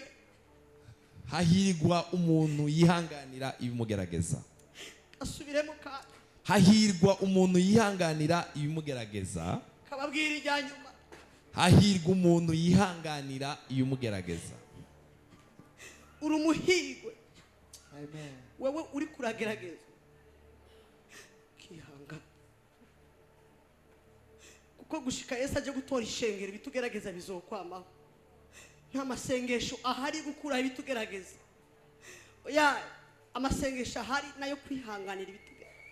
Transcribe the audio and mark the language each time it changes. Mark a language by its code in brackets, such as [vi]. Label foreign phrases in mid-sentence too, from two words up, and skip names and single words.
[rn] Hahirwa umuntu yihanganira ibimugerageza. Asubiremo ka. Hahirwa umuntu yihanganira ibimugerageza. Kababwira ijyanyuma. Hahirwa umuntu yihanganira ibimugerageza. Urumuhirwe. Amen. Wewe uri kuragerageza. Kihanga. Kuko gushika Yesu aje gutora ishengero bitugerageza bizokwamaho. Nta masengesho ahari gukura ibitugerageza. Oya, amasengesho ahari nayo kwihanganira ibitugerageza.